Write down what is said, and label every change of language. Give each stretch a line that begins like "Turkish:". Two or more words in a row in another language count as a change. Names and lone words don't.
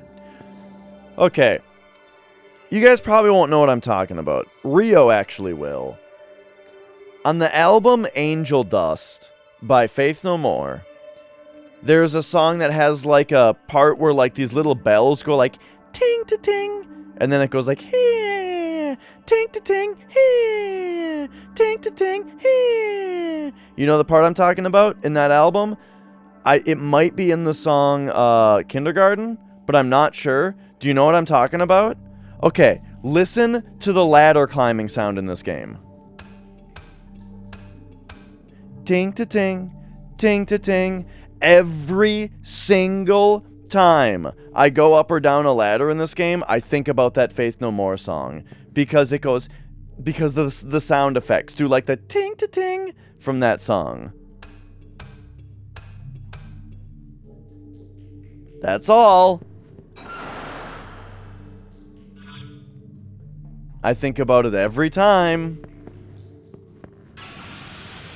English: Okay. You guys probably won't know what I'm talking about. Rio actually will. On the album Angel Dust by Faith No More, there's a song that has like a part where like these little bells go like ting-ta-ting, and then it goes like here, ting-ta-ting, here, ting-ta-ting, here. You know the part I'm talking about in that album? It might be in the song Kindergarten, but I'm not sure. Do you know what I'm talking about? Okay, listen to the ladder climbing sound in this game. Ting-ta-ting, ting-ta-ting. Every single time I go up or down a ladder in this game, I think about that Faith No More song. Because it goes... Because the sound effects do like the ting-ta-ting from that song. That's all. I think about it every time.